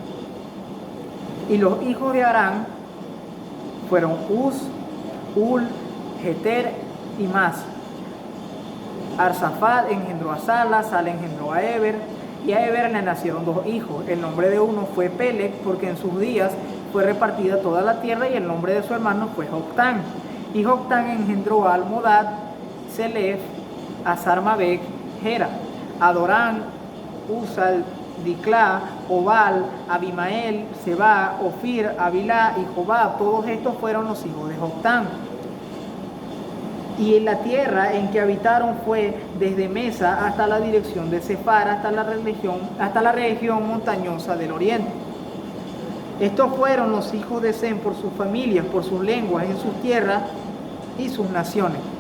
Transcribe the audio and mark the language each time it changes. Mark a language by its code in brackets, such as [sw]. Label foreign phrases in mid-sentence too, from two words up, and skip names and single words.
[es] Y los hijos de Aram fueron Uz, Ul, Geter y Mas. Arsafat engendró a Sala, Sala engendró a Eber, y a Eber le nacieron dos hijos. El nombre de uno fue Peleg, porque en sus días fue repartida toda la tierra, y el nombre de su hermano fue Joctán. Y Joctán engendró a Almodad, Selef, a Sarmabek, Gera, Adorán, Usal, Diclá, Obal, Abimael, Seba, Ofir, Abilá y Jobab. Todos estos fueron los hijos de Joctán. Y en la tierra en que habitaron fue desde Mesa hasta la dirección de Sefar, hasta la región montañosa del oriente. Estos fueron los hijos de Sem por sus familias, por sus lenguas, en sus tierras y sus naciones.